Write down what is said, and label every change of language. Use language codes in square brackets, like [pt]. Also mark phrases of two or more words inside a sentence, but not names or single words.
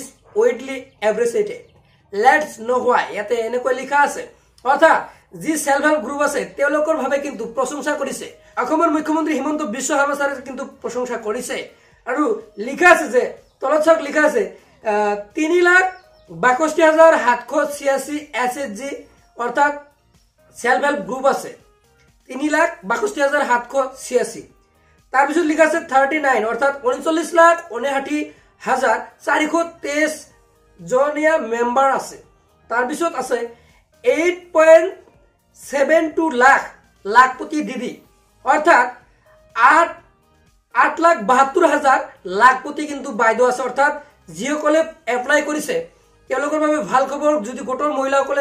[en] widely appreciated let's know why [as] ইয়াতে এনেকৈ লিখা আছে অৰ্থাৎ যি [en] self help group [as] আছে তেওঁলোকৰ ভাবে কিন্তু প্ৰশংসা কৰিছে অসমৰ মুখ্যমন্ত্ৰী হিমন্ত বিশ্ব শৰ্মা ছাৰে কিন্তু প্ৰশংসা কৰিছে আৰু লিখা আছে যে তলত চাওক লিখা আছে 3,62,786 SAG অর্থাৎ [en] self help group [as] আছে 3,62,786 তার পিছত লিখা আছে 39 অর্থাৎ 39,59,423 জনীয়া মেম্বার আছে তার পিছত আছে 8.72 লাখপতি দিদি অর্থাৎ 8,72,000 লাখপতি কিন্তু বাইদেউ আছে অর্থাৎ যিসকলে এপ্লাই কৰিছে তেওঁলোকৰ বাবে ভাল খবৰ যদি গোটৰ মহিলাসকলে